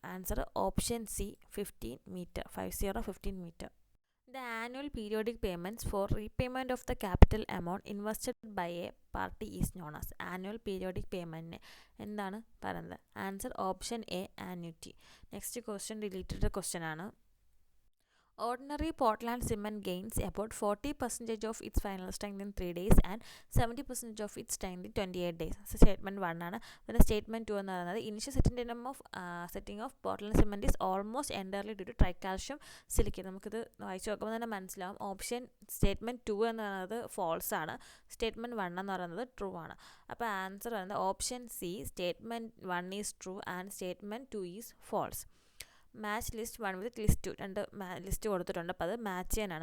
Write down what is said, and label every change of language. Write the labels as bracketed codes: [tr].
[ml] Answer option C 15 meter, 15 meter. [en] The annual periodic payments for repayment of the capital amount invested by a party is known as. [ml] Annual periodic payment എന്താണ് പറയുന്നത്? Answer option A annuity. Next question deleted question ആണ്. [en] Ordinary Portland cement gains about 40% of its final strength in 3 days and 70% of its strength in 28 days. [ml] Statement 1 ആണ്. പിന്നെ statement 2 എന്ന് പറയുന്നത് [en] Initial setting of Portland cement is almost entirely due to tricalcium silicate. [ml] നമുക്കിത് വായിച്ചു നോക്കുമ്പോൾ തന്നെ മനസ്സിലാവും. Option statement 2 എന്ന് പറയുന്നത് ഫോൾസ് ആണ്, സ്റ്റേറ്റ്മെൻറ്റ് 1 എന്ന് പറയുന്നത് ട്രൂ ആണ്. അപ്പോൾ ആൻസർ പറയുന്നത് option C [en] Statement 1 is true and statement 2 is false. Match list 1 with list 2 [ml] രണ്ട് ലിസ്റ്റ് കൊടുത്തിട്ടുണ്ട്. അപ്പോൾ അത് മാച്ച് ചെയ്യാനാണ്.